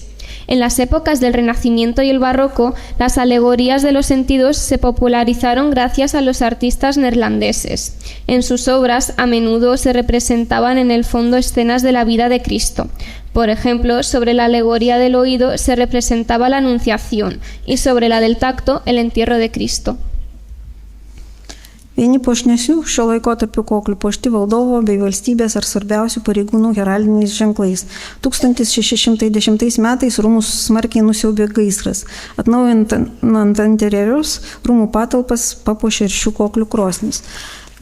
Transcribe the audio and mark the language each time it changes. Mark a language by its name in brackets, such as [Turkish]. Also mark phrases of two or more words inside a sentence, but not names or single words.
[Spanish] En las épocas del Renacimiento y el Barroco, las alegorías de los sentidos se popularizaron gracias a los artistas neerlandeses. En sus obras, a menudo se representaban en el fondo escenas de la vida de Cristo. Por ejemplo, sobre la alegoría del oído se representaba la Anunciación y sobre la del tacto, el entierro de Cristo. [Lithuanian] Vieni puošnesnių šio laikotarpio koklių puošti valdovo bei valstybės ar svarbiausių pareigūnų heraldiniais ženklais. 1610 metais rūmus smarkiai nusiaubė gaisras. Atnaujinant interjerius, rūmų patalpas papuošė ir šių koklių krosnis.